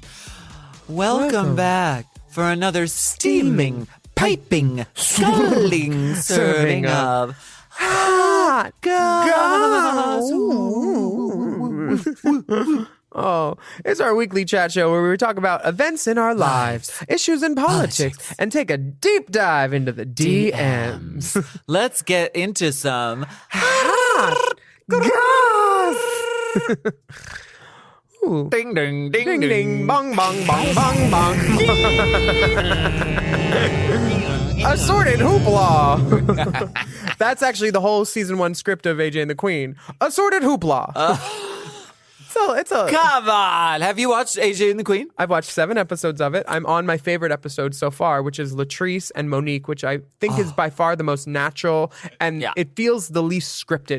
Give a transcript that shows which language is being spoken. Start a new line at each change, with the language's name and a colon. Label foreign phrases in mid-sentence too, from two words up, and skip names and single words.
English: Welcome back for another steaming, piping, scalding serving of hot goss. Oh, it's our weekly chat show where we talk about events in our lives, issues in politics, and take a deep dive into the DMs. Let's get into some Hot goss. Ooh. ding ding ding Ding ding bong bong bong bong bong. Assorted hoopla. That's actually the whole season 1 script of AJ and the Queen. Assorted hoopla. It's a. Come on. Have you watched AJ and the Queen? I've watched 7 episodes of it. I'm on my favorite episode so far, which is Latrice and Monique, which I think is by far the most natural, and it feels the least scripted.